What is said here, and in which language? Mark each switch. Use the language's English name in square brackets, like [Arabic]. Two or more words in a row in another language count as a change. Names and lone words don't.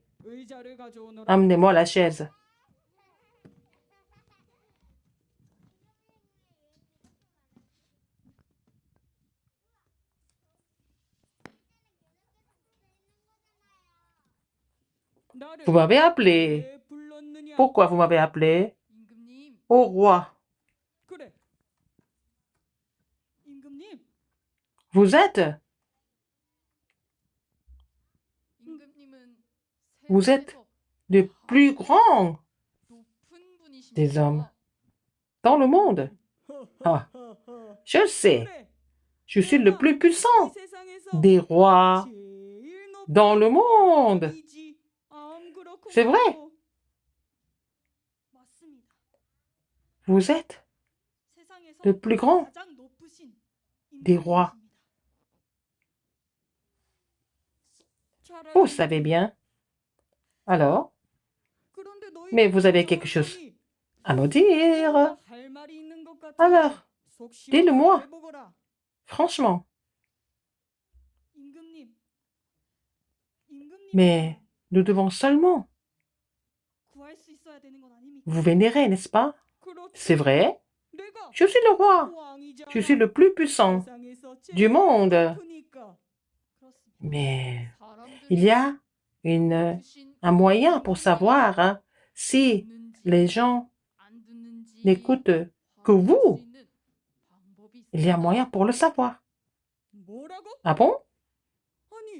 [Korean] 의자를 가져오너라. [French] Amenez-moi la chaise. Vous m'avez appelé. [Korean] 왜 불렀느냐? [French] Pourquoi vous m'avez appelé? [Korean] 임금님, [French] Au roi. [Korean] 그래. 임금님, [French] Vous êtes? [Korean] 임금님은 [French] Vous êtes [Korean] 세상에서 [French] le plus grand [Korean] 높은 분이십니다. [French] des hommes dans le monde. Ah, je le sais. [Korean] 그래. [French] Je suis le plus puissant [Korean] 이 세상에서 [French] des rois [Korean] 제일 높은 [French] dans le monde. [Korean] 분이지. 그렇군요. [French] C'est vrai. [Korean] 맞습니다. [French] Vous êtes [Korean] 세상에서 [French] le plus grand [Korean] 가장 높으신 [French] des rois. [Korean] 임금님이십니다. [French] Vous savez bien. Alors, [Korean] 그런데 너희 [French] mais vous avez quelque chose à me dire. [Korean] 할 말이 있는 것 같아. [French] Alors, [Korean] 속 시원하게 [French] dites-le-moi. [Korean] 해보거라. [French] Franchement. [Korean] 임금님. [French] Mais nous devons seulement [Korean] 구할 수 있어야 되는 건 아닙니까? [French] vous vénérer, n'est-ce pas? [Korean] 그렇지. [French] C'est vrai. [Korean] 내가 [French] Je suis le roi. [Korean] 왕이잖아. [French] Je suis le plus puissant [Korean] 세상에서 제일 [French] du monde. [Korean] 높으니까. 그렇습니다. [French] Mais il y a un moyen pour savoir hein, si les gens n'écoutent que vous. Il y a un moyen pour le savoir. [Korean] 뭐라고? [French] Ah bon? [Korean] 아니,